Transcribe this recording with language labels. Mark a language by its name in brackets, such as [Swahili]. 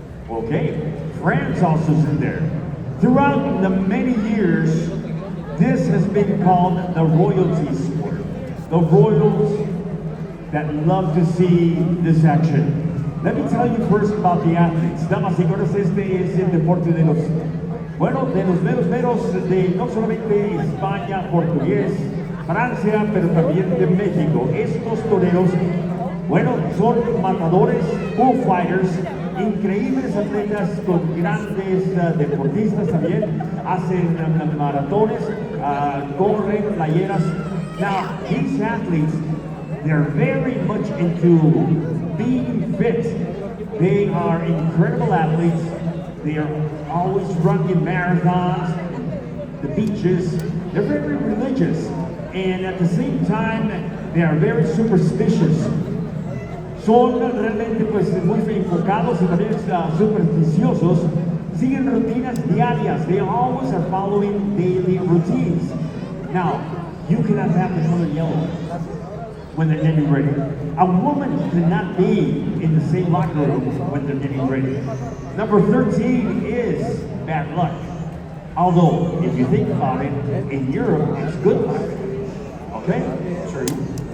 [English] Okay, France also is in there. Throughout the many years, this has been called the royalty sport. The royals that love to see this action. Let me tell you first about the athletes. [Spanish] Damas y caballeros, este es el deporte de los, bueno, de los meros de no solamente España, portugués, Francia, pero también de México. Estos toreros, bueno, son matadores, bullfighters, increíbles atletas con grandes deportistas también. Hacen maratones, corren playeras. [English] Now, these athletes, they're very much into being fit. They are incredible athletes. They are always running marathons, the beaches. They're very religious. And at the same time, they are very superstitious. [Spanish] Son realmente pues muy enfocados y también supersticiosos. Siguen rutinas diarias. [English] They always are following daily routines. Now, you cannot have the color yellow when they're getting ready. A woman cannot be in the same locker room when they're getting ready. Number 13 is bad luck. Although, if you think about it, in Europe, it's good luck. Okay? True.